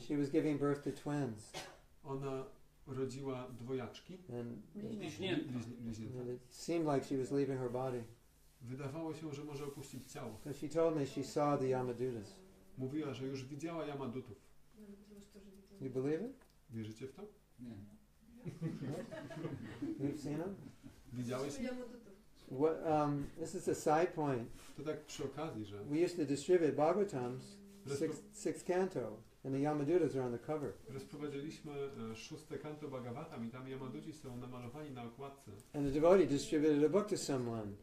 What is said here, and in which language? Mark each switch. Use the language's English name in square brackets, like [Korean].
[English] She was giving birth to twins, [Polish] ona rodziła dwojaczki, [English] and [Polish] bliźnięta. [English] it seemed like she was leaving her body. [Polish] Wydawało się, że może opuścić ciało. [English] So she told me she saw the Yamadutas. [Polish] Mówiła, że już widziała Yamadutów. [English] You believe it? [Polish] Wierzycie w to? Nie. [English] You've seen them? [Polish] Widziałeś? [English] What, this is a side point. [Polish] To tak przy okazji, że [English] We used to distribute Bhagavatams, sixth canto, and the Yamadutas are on the cover. [Polish] rozprowadziliśmy szóste kanto Bhagavatam i tam Yamaduci są namalowani na okładce. [English] And the devotee distributed a book to someone,